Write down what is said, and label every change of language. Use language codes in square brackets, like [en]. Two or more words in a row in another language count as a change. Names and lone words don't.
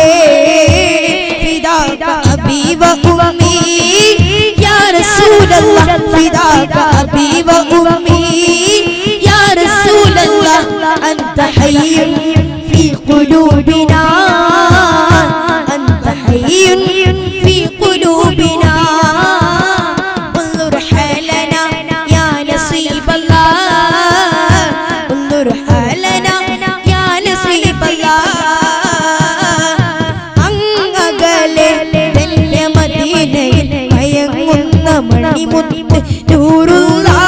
[ar] فداك أبي وأمي يا رسول الله. فداك أبي وأمي يا رسول الله. أنت حي في قلوبنا أنت حي في قلوبنا. انظر حالنا يا نصيب الله انظر حالنا يا نصيب الله. [ml] അങ്ങകലെ ധന്യ മദീനയിൽ മയങ്ങുന്ന മണിമുത്ത് നൂറുള്ള